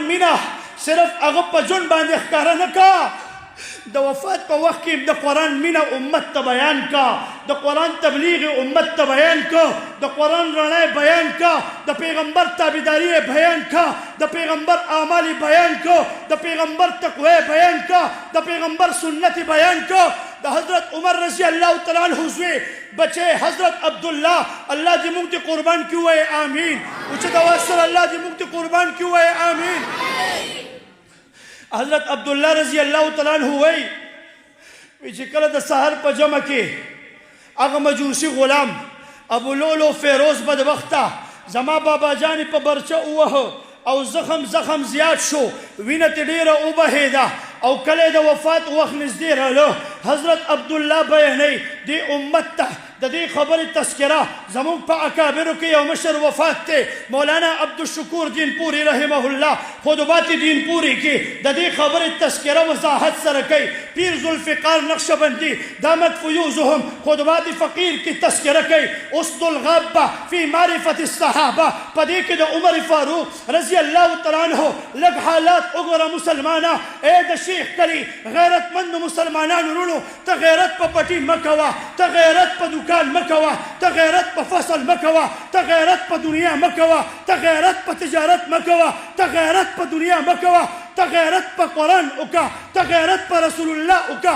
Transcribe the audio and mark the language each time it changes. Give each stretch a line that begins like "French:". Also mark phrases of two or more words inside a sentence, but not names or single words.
Pashto: مینه صرف هغه په ژوند باندې ښکاره نه کا د وفات په وخت کې د قرآن مینه امت ته بیان کا د قرآن تبلیغ امت ته بیان کا د قرآن رڼا بیان کا د پیغمبر تابعداري بیان کا د پیغمبر اعمال بیان کا د پیغمبر تقوی بیان کا د پیغمبر سنت بیان کا د حضرت عمر
Arabic: رضی اللہ تعالیٰ عنہ
Pashto: زوی بچے حضرت عبداللہ اللہ دی مونږ ته قربان کیو وای آمین اوچت آواز سره الله دی مونږ ته قربان کیو وای آمین حضرت عبداللہ
Arabic: رضی اللہ تعالیٰ عنہ
Pashto: وای چې کله د سحر په جمع کې هغه مجوسی غلام ابو لولو فیروز بدبخته زما بابا جان په برچه ووهه او زخم زیات شو وینه ترې ډېره وبهېده او کله د وفات وخت نږدې راغلو حضرت عبدالله بیانوي دې امت ته د دې خبرې تذکره زموږ په اکابرو کې یو مشر وفات دی مولانا عبدالشکور دین پوری
Arabic: رحمه الله
Pashto: خطبات دین پوری کې د دې خبرې تذکره وضاحت سره کوي پیر ذوالفقار نقشبندی
Arabic: دامت فیوزهم
Pashto: خطبات فقیر کی تذکره کوي اسد الغابه فی معرفت الصحابه په دې کې د عمر فاروق
Arabic: رضی الله تعالی عنہ
Pashto: لږ حالات وګوره مسلمانه اے د شیخ کلی غیرتمند مسلمانانو رونو ته غیرت په پټي مه کوه ته غیرت په دکان مه کوه ته غیرت په فصل مه کوه ته غیرت په دنیا مه کوه ته غیرت په تجارت مه کوه ته غیرت په دنیا مه کوه ته غیرت په قرآن وکړه ته غیرت په رسول الله وکړه